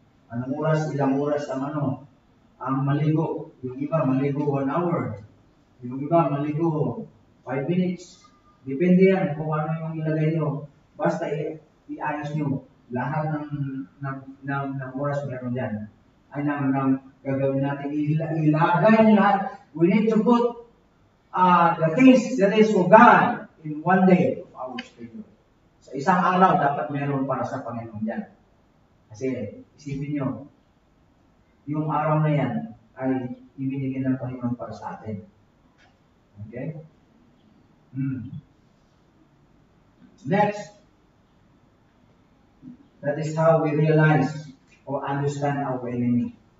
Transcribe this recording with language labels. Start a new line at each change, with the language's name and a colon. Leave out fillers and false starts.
Filipino: Anong oras, ilang oras ang maligo. Yung iba, maligo 1 hour. Yung iba, maligo 5 minutes. Depende yan kung ano yung ilagay nyo. Basta i-ayos nyo. Lahat ng oras meron dyan. Ay nang gagawin natin. Ilagay nyo lahat.
English: We need to put the things that is for God in 1 day of our schedule.
Filipino: Sa isang araw, dapat meron para sa Panginoon dyan. Kasi, isipin nyo, yung araw na yan ay ibinigay ng Panginoon para sa atin. Okay?
English: Next, that is how we realize or understand our enemy.